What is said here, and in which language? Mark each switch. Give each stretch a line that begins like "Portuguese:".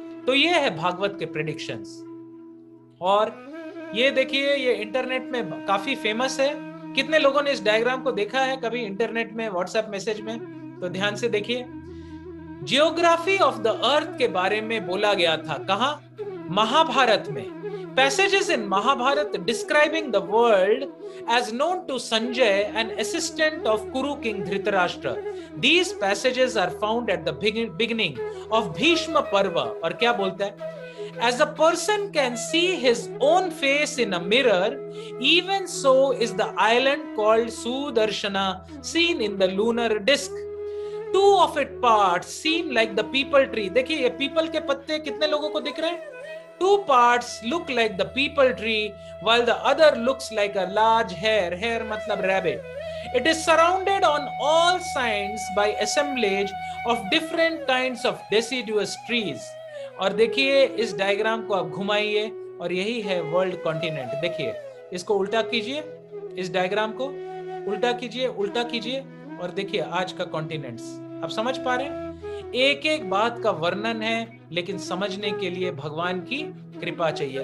Hindi: तो ये है भागवत के प्रेडिक्शंस। और ये देखिए, ये इंटरनेट में काफी फेमस है। कितने लोगों ने इस डायग्राम को देखा है कभी इंटरनेट में, व्हाट्सएप मैसेज में? तो ध्यान से देखिए, जियोग्राफी ऑफ द अर्थ के बारे में बोला गया था। कहां? महाभारत में।
English: Passages in Mahabharata describing the world as known to Sanjay, an assistant of Kuru king Dhritarashtra. These passages are found at the beginning of Bhishma Parva.
Hindi: और क्या बोलता है?
English: As a person can see his own face in a mirror, even so is the island called Sudarshana seen in the lunar disk. Two of its parts seem like the peepal tree.
Hindi: देखिए, ये people के पत्ते कितने लोगों को दिख रहे हैं?
English: Two parts look like the peepal tree, while the other looks like a large hare. Hare
Hindi: मतलब
English: rabbit. It is surrounded on all sides by assemblage of different kinds of deciduous trees.
Hindi: और देखिए, इस diagram को आप घुमाइए और यही है world continent. देखिए, इसको उल्टा कीजिए, इस डायग्राम को उल्टा कीजिए और देखिए आज का कॉन्टिनेंट्स। आप समझ पा रहे हैं? एक एक बात का वर्णन है, लेकिन समझने के लिए भगवान की कृपा चाहिए।